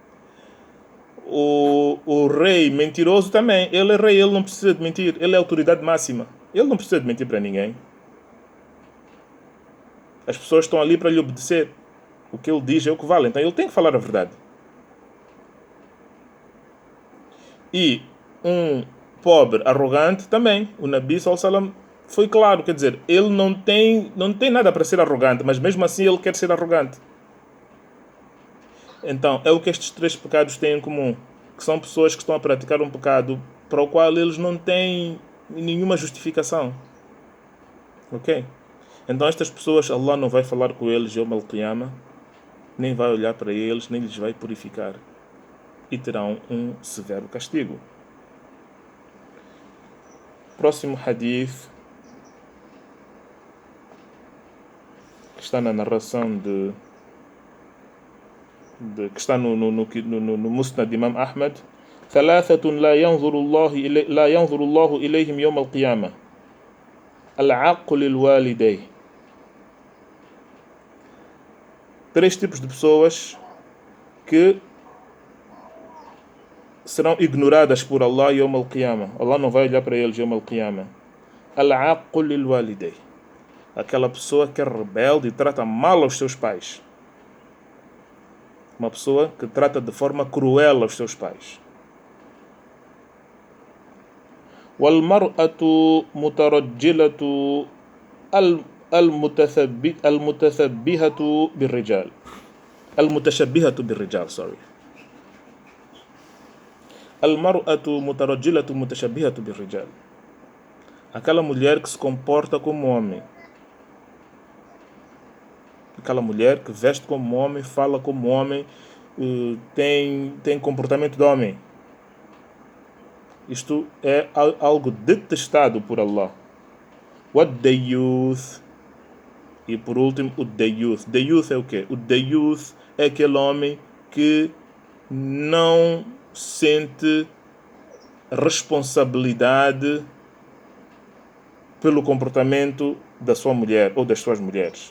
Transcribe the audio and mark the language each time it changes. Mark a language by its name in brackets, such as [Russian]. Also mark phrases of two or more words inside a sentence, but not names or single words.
[Portuguese] O rei mentiroso também, ele é rei, ele não precisa de mentir, ele é a autoridade máxima, ele não precisa de mentir para ninguém. As pessoas estão ali para lhe obedecer. O que ele diz é o que vale, então ele tem que falar a verdade. E um pobre arrogante também, o [Arabic] النبي صلى الله عليه وسلم [Portuguese] foi claro, quer dizer, ele não tem nada para ser arrogante, mas mesmo assim ele quer ser arrogante. Então, é o que estes três pecados têm em comum, que são pessoas que estão a praticar um pecado para o qual eles não têm nenhuma justificação. Ok? Então estas pessoas, Allah não vai falar com eles [Arabic] يوم القيامة, [Portuguese] nem vai olhar para eles, nem lhes vai purificar. E terão um severo castigo. Próximo hadith, que está na narração que está no Musnad de Imam Ahmad. [Arabic] ثلاثة لا ينظر الله إليهم يوم القيامة العاق للوالدين. [Portuguese] Três tipos de pessoas que serão ignoradas por Allah [Arabic] يوم القيامة. [Portuguese] Allah não vai olhar para eles [Arabic] يوم القيامة. العاق للوالدين. [Portuguese] Aquela pessoa que é rebelde e trata mal aos seus pais. Uma pessoa que trata de forma cruel aos seus pais. [Arabic] والمرأة مترجلة المتشبهة بالرجال. المتشبهة بالرجال sorry. المرأة مترجلة متشبهة بالرجال. [Portuguese] Aquela mulher que se comporta como homem. Aquela mulher que veste como homem, fala como homem, tem comportamento de homem. Isto é algo detestado por Allah. What the youth. E por último, o Dayuth. Dayuth é o quê? O Dayuth é aquele homem que não sente responsabilidade pelo comportamento da sua mulher ou das suas mulheres.